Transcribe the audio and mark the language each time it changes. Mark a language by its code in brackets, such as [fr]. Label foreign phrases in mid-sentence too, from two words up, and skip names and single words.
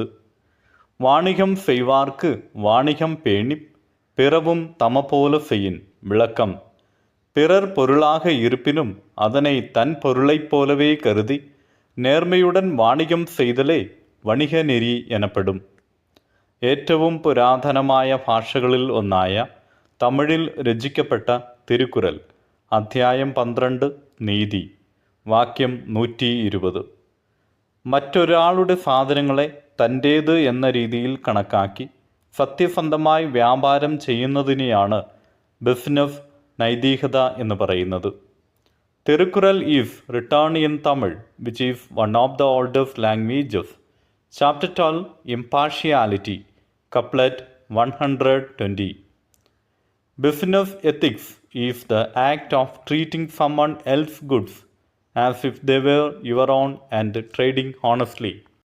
[ta] வாணிகம் செய்வார்க்கு வாணிகம் பேணிப் பிறவும் தமபோல செயின். விளக்கம். பிறர் பொருளாக இருப்பினும் அதனை தன் பொருளைப் போலவே கருதி நேர்மையுடன் வாணிகம் செய்தலே வணிக நெறி எனப்படும். [ml] ഏറ്റവും പുരാതനമായ ഭാഷകളിൽ ഒന്നായ തമിഴിൽ രചിക്കപ്പെട്ട തിരുക്കുറൽ. അധ്യായം 12 നീതി. വാക്യം 120. മറ്റൊരാളുടെ സാധനങ്ങളെ തൻ്റേത് എന്ന രീതിയിൽ കണക്കാക്കി സത്യസന്ധമായി വ്യാപാരം ചെയ്യുന്നതിനെയാണ് ബിസിനസ് നൈതികത എന്ന് പറയുന്നത്. [en] Thirukkural is return in Tamil which is one of the oldest languages. Chapter 12 Impartiality. Couplet 120. Business ethics is the act of treating someone else's goods as if they were your own and trading honestly.